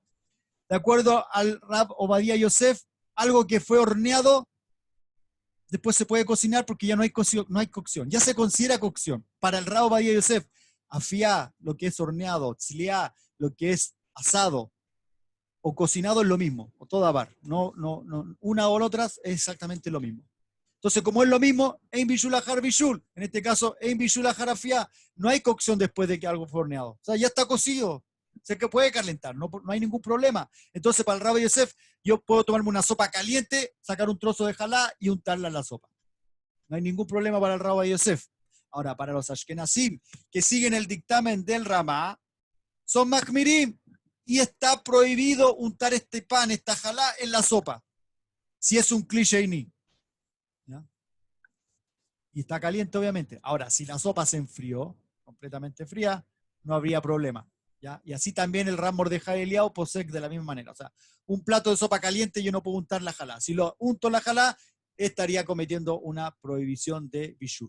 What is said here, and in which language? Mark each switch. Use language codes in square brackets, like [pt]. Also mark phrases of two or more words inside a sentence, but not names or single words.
[es] De acuerdo al Rab Obadía Yosef, algo que fue horneado, después se puede cocinar porque ya no hay cocción. Ya se considera cocción. Para el Rab Obadía Yosef, afiá, lo que es horneado, tzliá, lo que es asado o cocinado es lo mismo, o toda bar. No, una o la otra es exactamente lo mismo. Entonces, como es lo mismo, [he] אין בישול אחר בישול, [es] en este caso, [he] אין בישול אחר אפייה, [es] no hay cocción después de que algo fue horneado. O sea, ya está cocido, se que puede calentar, no hay ningún problema. Entonces, para el Rabbi Yosef, yo puedo tomarme una sopa caliente, sacar un trozo de jalá y untarla en la sopa. No hay ningún problema para el Rabbi Yosef. Ahora, para los ashkenazim, que siguen el dictamen del Ramá, son machmirim, y está prohibido untar este pan, esta jalá, en la sopa, si es un [he] כלי שני. [es] Y está caliente, obviamente. Ahora, si la sopa se enfrió, completamente fría, no habría problema. ¿Ya? Y así también el Ram Mordejai Eliyahu posee de la misma manera. O sea, un plato de sopa caliente yo no puedo untar la jalá. Si lo unto la jalá, estaría cometiendo una prohibición de bishul.